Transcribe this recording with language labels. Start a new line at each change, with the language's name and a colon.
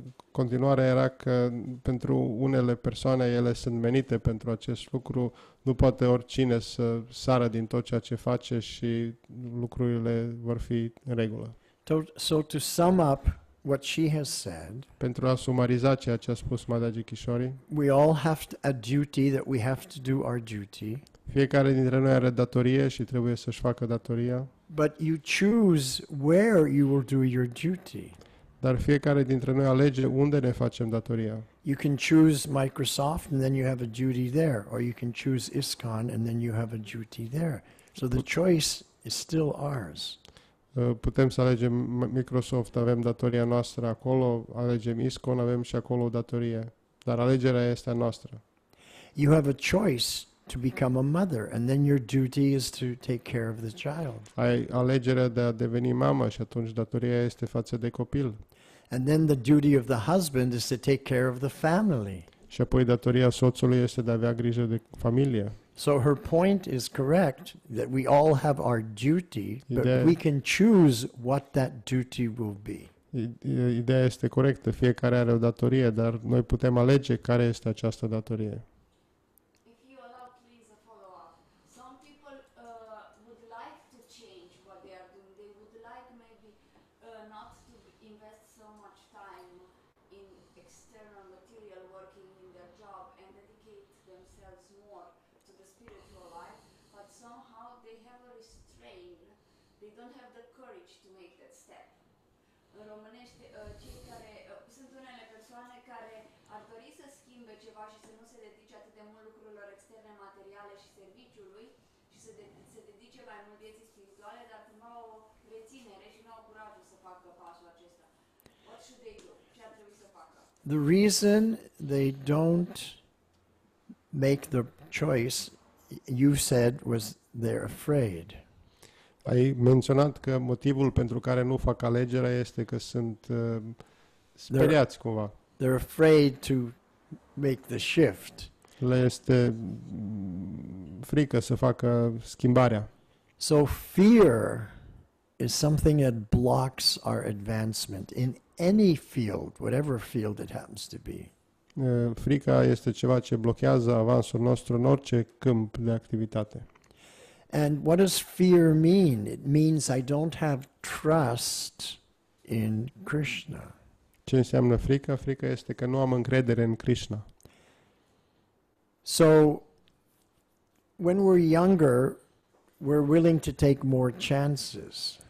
Romanian: Continuarea era că pentru unele persoane ele sunt menite pentru acest lucru, nu poate oricine să sară din tot ceea ce face și lucrurile vor fi în regulă.
English: So to sum up what she has said,
Romanian: Pentru a sumariza ceea ce a spus Mataji Kishori,
English: we all have a duty that we have to do our duty,
Romanian: fiecare dintre noi are datorie și trebuie să-și facă datoria,
English: but you choose where you will do your duty.
Romanian: dar fiecare dintre noi alege unde ne facem datoria.
English: You can choose Microsoft and then you have a duty there, or you can choose ISKCON and then you have a duty there. So the choice is still ours.
Romanian: Putem să alegem Microsoft, avem datoria noastră acolo, alegem ISKCON, avem și acolo o datorie, dar alegerea este a noastră.
English: You have a choice to become a mother, and then your duty is to take care of the child.
Romanian: Ai alegerea de a deveni mamă și atunci datoria este față de copil.
English: And then the duty of the husband is to take care of the family.
Romanian: Și apoi datoria soțului este de a avea grijă de familie.
English: So her point is correct that we all have our duty, but
Romanian: Ideea-
English: we can choose what that duty will be.
Romanian: Ideea este corectă, fiecare are o datorie, dar noi putem alege care este această datorie.
English: If you allow, please, a follow-up. Some people would like to change what they are doing. They would like maybe not to invest so much time in external material working in their job and dedicate themselves more to the spiritual life, but somehow they have a restraint. They don't have the courage to make that step.
Romanian: În românește, cei care sunt unele persoane care ar dori să schimbe ceva și să nu se dedice atât de mult lucrurilor externe, materiale și serviciului și să se dedice mai mult vieții spirituale, dar nu au reținere și nu au curajul să facă pasul acesta.
English: What should they do?
Romanian: Ce ar trebui să facă?
English: The reason they don't make the choice, you said, was they're afraid.
Romanian: Ai menționat că motivul pentru care nu fac alegerea este că sunt speriați cumva.
English: They're afraid to make the shift.
Romanian: Le este frică să facă schimbarea.
English: So fear is something that blocks our advancement in any field, whatever field it happens to be.
Romanian: Frica este ceva ce blochează avansul nostru în orice câmp de activitate.
English: And what does fear mean? It means I don't have trust in Krishna.
Romanian: Ce înseamnă frica? Frica este că nu am încredere în Krishna.
English: So when we're younger, we're willing to take more chances.